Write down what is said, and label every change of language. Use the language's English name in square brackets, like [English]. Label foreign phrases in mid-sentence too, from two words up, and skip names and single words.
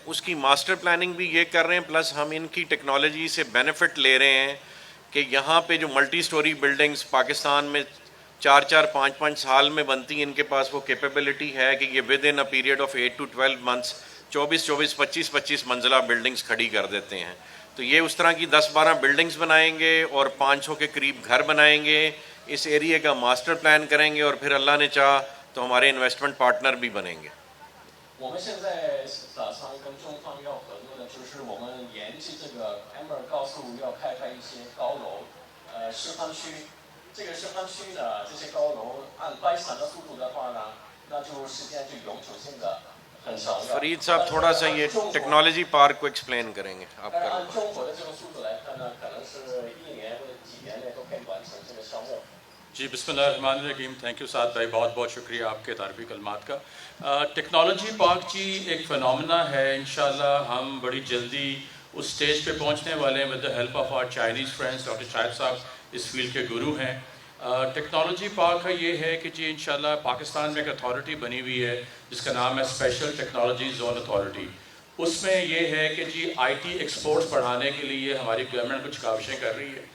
[Urdu] اس کی [English] master planning [Urdu] بھی یہ کر رہے ہیں, پلس ہم ان کی ٹیکنالوجی سے بینیفٹ لے رہے ہیں کہ یہاں پہ جو [English] multi storey buildings [Urdu] پاکستان میں 4 5 سال میں بنتی ہیں, ان کے پاس وہ کیپیبلٹی ہے کہ یہ [English] within a period of 8 to 12 months [Urdu] 24 25 منزلہ بلڈنگز کھڑی کر دیتے ہیں. تو یہ اس طرح کی 10-12 بلڈنگز بنائیں گے اور 500 کے قریب گھر بنائیں گے. اس ایریے کا [English] master plan [Urdu] کریں گے, اور پھر اللہ نے چاہ تو ہمارے [English] investment partner [Urdu] بھی بنیں گے. [Chinese] 我们现在打算跟中方要合作的，就是我们沿着这个 Amber 高速要开发一些高楼，示范区。这个示范区呢，这些高楼按掰闪的速度的话呢，那就时间就永久性的很长了。 [Urdu] فرید صاحب تھوڑا سا یہ [English] technology park [Urdu] کو ایکسپلین کریں گے آپ [Chinese] 但是 [Urdu] کا. [Chinese] 按中国的这个速度来看呢，可能是1年或者几年内都可以完成这个项目。 [Urdu] جی [Arabic] بسم اللہ الرحمن الرحیم. [English] thank you [Urdu] سعد بھائی, بہت بہت شکریہ آپ کے تعریفی کلمات کا. [English] technology park [Urdu] جی ایک فنومنا ہے. انشاءاللہ ہم بڑی جلدی اس سٹیج پہ پہنچنے والے ہیں [English] with the help of our Chinese friends. [Urdu] ڈاکٹر شاہد صاحب اس فیلڈ کے گرو ہیں. [English] technology park [Urdu] کا یہ ہے کہ جی انشاءاللہ پاکستان میں ایک اتھارٹی بنی ہوئی ہے جس کا نام ہے اسپیشل ٹیکنالوجی زون اتھارٹی. اس میں یہ ہے کہ جی [English] IT exports [Urdu] بڑھانے کے لیے ہماری گورنمنٹ کچھ کاوشیں کر رہی ہے.